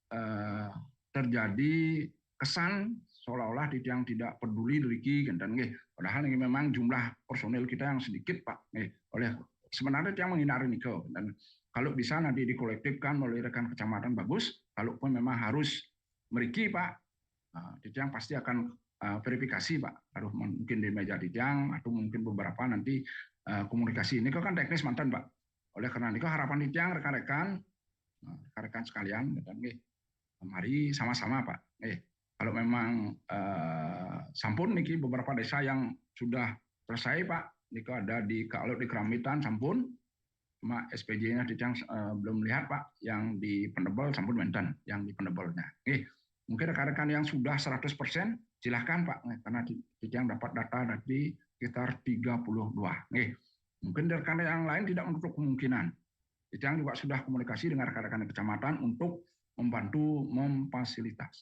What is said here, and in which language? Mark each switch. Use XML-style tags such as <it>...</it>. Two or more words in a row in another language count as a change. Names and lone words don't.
<id>terjadi kesan seolah-olah di tiang tidak peduli niki, dan padahal ini memang jumlah personil kita yang sedikit Pak, oleh sebenarnya tiang menghindari niko, dan kalau bisa nanti dikolektifkan melalui rekan kecamatan bagus, kalaupun memang harus meriki Pak, di tiang pasti akan verifikasi Pak, harus mungkin di meja Titiang atau mungkin beberapa nanti komunikasi. Ini kan teknis mantan Pak. Oleh karena itu harapan Titiang rekan-rekan sekalian, dan mari sama-sama Pak. Kalau memang sampun niki beberapa desa yang sudah selesai Pak, niko ada kalau di Keramitan sampun, cuma SPJ-nya Titiang belum lihat Pak, yang di Pendebel</id> <ban>sampun menten,</ban> <id>yang di Pendebalnya. Mungkin rekan-rekan yang sudah 100% silahkan Pak, karena yang dapat data dari sekitar 32. Mungkin rekan yang lain tidak menutup kemungkinan. Yang juga sudah komunikasi dengan rekan-rekan kecamatan untuk membantu memfasilitasi.</id>